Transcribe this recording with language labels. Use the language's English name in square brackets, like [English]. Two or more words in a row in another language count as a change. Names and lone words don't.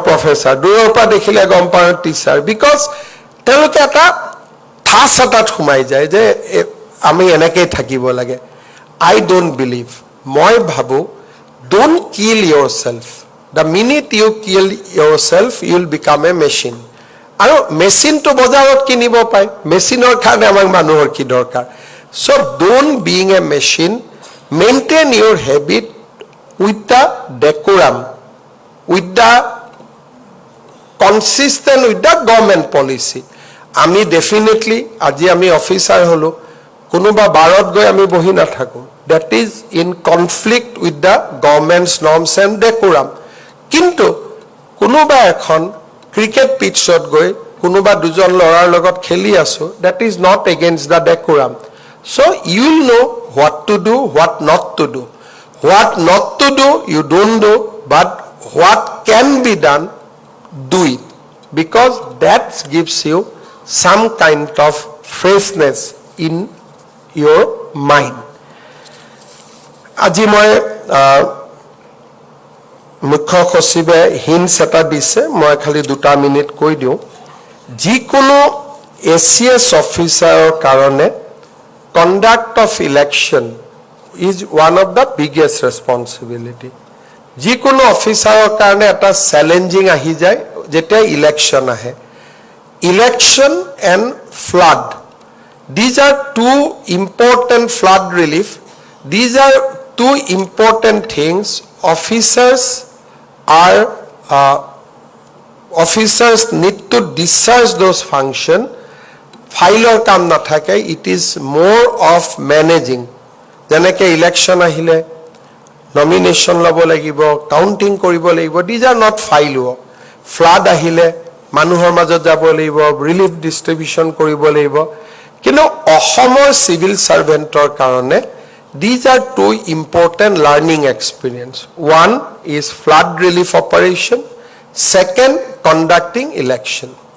[Assamese] প্ৰফেচাৰ দূৰৰ পৰা দেখিলে গম পাওঁ [English] teacher because [Assamese] তেওঁলোকে এটা ঠাচ এটাত সোমাই যায় যে আমি এনেকেই থাকিব লাগে [English] I don't believe [Assamese] মই ভাবোঁ [English] don't kill yourself the minute you kill yourself you will become a machine [Assamese] আৰু মেচিনটো বজাৰত কিনিব পায় মেচিনৰ কাৰণে আমাক মানুহৰ কি দৰকাৰ [English] so don't be a machine maintain your habit with the decorum, with the consistent with the government policy. [Assamese] আমি definitely আজি আমি অফিচাৰ হলো কোনোবা বাৰত গৈ আমি বহি নাথাকো [English] that is in conflict with the government's norms and decorum [Assamese] কিন্তু কোনোবা এখন ক্ৰিকেট পিটছত গৈ কোনোবা দুজন লৰাৰ লগত খেলি আছো [English] that is not against the decorum so you will know what to do what not to do What not to do, you don't do, but what can be done, do it. Because that gives you some kind of freshness in your mind. [Assamese] আজি মই মুখ্য সচিবে হিন্টছ এটা দিছে মই খালি 2 মিনিট কৈ দিওঁ যিকোনো এচিএছ অফিচাৰৰ কাৰণে [English] Conduct of election is one of the biggest responsibility. [Assamese] যিকোনো অফিচাৰৰ কাৰণে এটা চ্যালেঞ্জিং আহি যায় যেতিয়া ইলেকশ্যন আহে [English] election and flood these are two important flood relief these are two important things officers need to discharge those function [Assamese] ফাইলৰ কাম নাথাকে [English] it is more of managing [Assamese] যেনেকে ইলেকশ্যন আহিলে নমিনেশ্যন ল'ব লাগিব কাউণ্টিং কৰিব লাগিব [English] these are not file work [Assamese] ফ্লাড আহিলে মানুহৰ মাজত যাব লাগিব [English] relief distribution [Assamese] কৰিব লাগিব কিন্তু অসমৰ চিভিল ছাৰ্ভেণ্টৰ কাৰণে [English] these are two important learning experience one is flood relief operation second conducting election